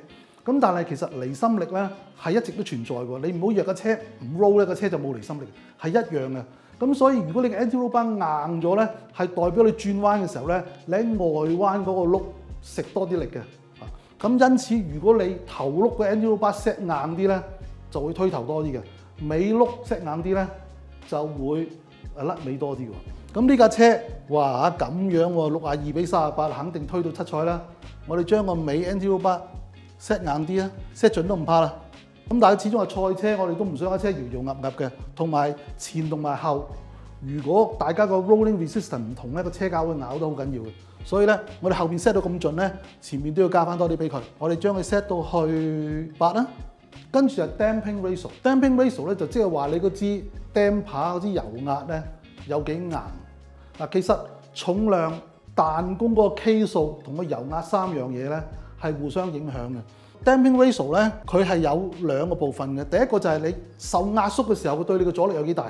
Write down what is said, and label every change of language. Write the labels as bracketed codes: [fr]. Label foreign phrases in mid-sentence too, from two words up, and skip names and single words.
[yue] 咁但係其實離心力咧係一直都存在嘅。你唔好以為架車唔 roll 咧，架車就冇離心力，係一樣嘅。咁所以如果你嘅 [en] anti-roll bar [yue] 硬咗咧，係代表你轉彎嘅時候咧，你喺外彎嗰個轆食多啲力嘅。咁因此，如果你頭轆嘅 [en] anti-roll bar set [yue] 硬啲咧，就會推頭多啲嘅；尾轆set 硬啲咧，就會甩尾多啲喎。咁呢架車哇咁樣喎，62:38肯定推到七彩啦。我哋將個尾 NTO 巴 set 硬啲啊 ，set 準都唔怕啦。咁但係始終係賽車，我哋都唔想架車搖搖噏噏嘅，同埋前同埋後。如果大家個 [en] rolling resistance [yue] 唔同咧，個車架會咬得好緊要嘅。所以咧，我哋後邊 set 到咁盡咧，前面都要加翻多啲俾佢。我哋將佢 set 到去8啦。跟住係 [en] damping ratio。 damping ratio [yue] 咧就即係話你嗰支 damper 嗰支油壓咧有幾硬。嗱，其實重量、彈弓嗰個 K 數同個油壓三樣嘢咧係互相影響嘅。 [en] damping ratio [yue] 咧佢係有兩個部分嘅。第一個就係你受壓縮嘅時候，佢對你嘅阻力有幾大。